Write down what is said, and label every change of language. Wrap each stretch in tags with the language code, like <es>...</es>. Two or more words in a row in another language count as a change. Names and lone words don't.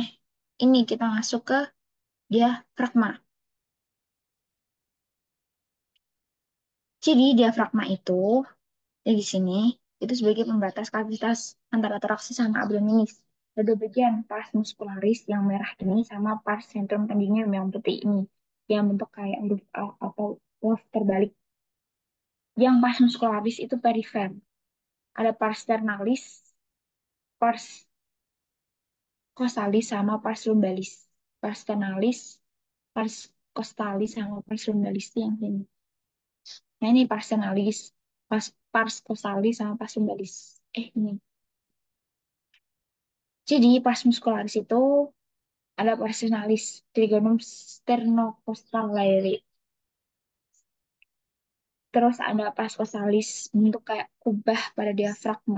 <id>Ini kita masuk ke diafragma. Jadi diafragma itu di sini itu sebagai pembatas kavitas antara toraks sama abdominis. Ada bagian</id> <la>pars muscularis</la> <id>yang merah ini sama</id> <la>pars centrum tendinium</la> <id>yang putih ini, yang bentuk kayak huruf A atau love terbalik. Yang</id> <la>pars muscularis</la> <id>itu perifer. Ada</id> <la>pars sternalis, pars costalis</la> <id>sama</id> <la>pars lumbalis. Pars sternalis, pars costalis</la> <id>sama</id> <la>pars lumbalis</la> <id>itu yang ini. Nah ini</id> <la>pars sternalis, pars costalis</la> <id>sama</id> <la>pars lumbalis.</la> <id>Ini. Jadi</id> <la>pars muscularis</la> <id>itu ada Parsenalis,</id> <la>Trigonum sternocostal Lyrae.</la> <id>Terus ada Pascosalis, bentuk kayak kubah pada diafragma.</id>